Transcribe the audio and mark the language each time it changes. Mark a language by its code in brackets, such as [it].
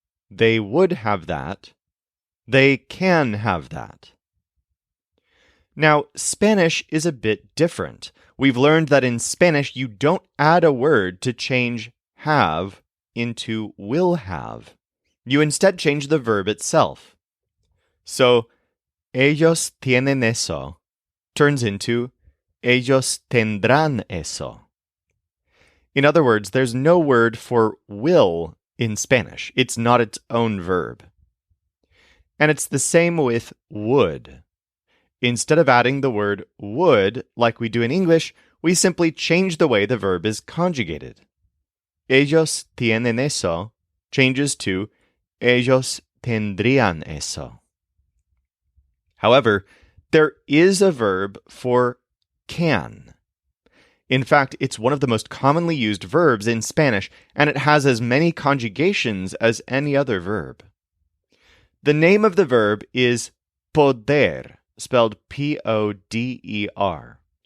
[en] They would have that. They can have that. Now, Spanish is a bit different. We've learned that in Spanish, you don't add a word to change have into will have. You instead change the verb itself. [es] So, ellos tienen eso [en] turns into [es] ellos tendrán eso. [en] In other words, there's no word for will in Spanish. It's not its own verb. And it's the same with would. Instead of adding the word would, like we do in English, we simply change the way the verb is conjugated. [es] Ellos tienen eso [en] changes to [es] ellos tendrían eso. [en] However, there is a verb for can. In fact, it's one of the most commonly used verbs in Spanish, and it has as many conjugations as any other verb. The name of the verb is poder, spelled P-O-D-E-R.